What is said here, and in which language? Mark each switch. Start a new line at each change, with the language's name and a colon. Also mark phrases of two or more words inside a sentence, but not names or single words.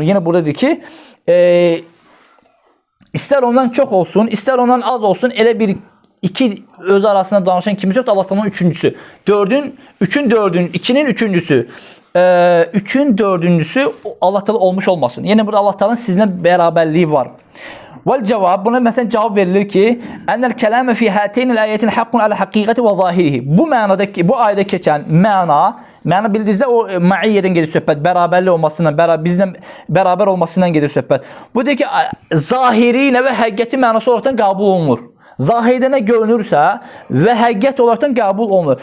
Azerbaijani: Yenə buradadır ki, istər ondan çox olsun, istər ondan az olsun, elə bir iki öz arasında danışan kimisi yoxdur, Allah Teala'nın üçüncüsü. Üçün dördüncüsü, ikinin üçüncüsü, üçün dördüncüsü Allah Teala olmuş olmasın. Yəni burada Allah Teala'nın sizinlə bərabərliyi var.
Arabic: والجواب,
Azerbaijani: buna məsələn cavab verilir ki,
Arabic: أن الكلام في هاتين الآيتين حق على حقيقته وظاهره.
Azerbaijani: Bu mənadakı, bu ayədə keçən məna bildiyinizdə o məiyyədən gedir söhbət, bərabərlik olmasından, bizlə bərabər olmasından gedir söhbət. Bu deyir ki, zahiri ilə və həqiqəti mənası olaraqdan qəbul olunur. Zahirdə nə görünürsə və həqiqət olaraqdan qəbul olunur.